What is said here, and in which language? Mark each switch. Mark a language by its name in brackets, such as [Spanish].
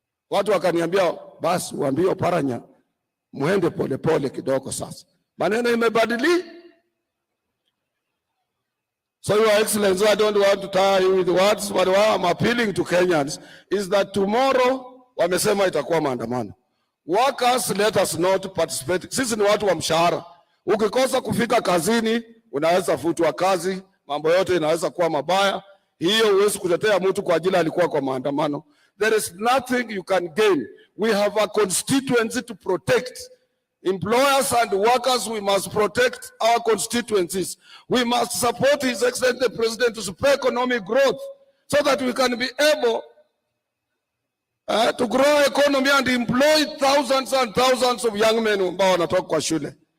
[Swahili] Watu wakaniambia basi uambie Paranya muende pole pole kidogo sasa. Maneno imebadili. [English] So Your Excellency, I don't want to tire you with words, but what I'm appealing to Kenyans is that tomorrow [Swahili] wamesema itakuwa maandamano. [English] Workers, let us not participate. [Swahili] Sisi ni watu wa mshahara. Ukikosa kufika kazini, unaweza futwa kazi, mambo yote inaweza kuwa mabaya. Hiyo huwezi kutetea mtu kwa ajili alikuwa kwa maandamano. [English] There is nothing you can gain. We have a constituency to protect. Employers and workers, we must protect our constituencies. We must support His Excellency the President to support economic growth so that we can be able to grow economy and employ thousands and thousands of young men [Swahili] ambao wanatoka kwa shule.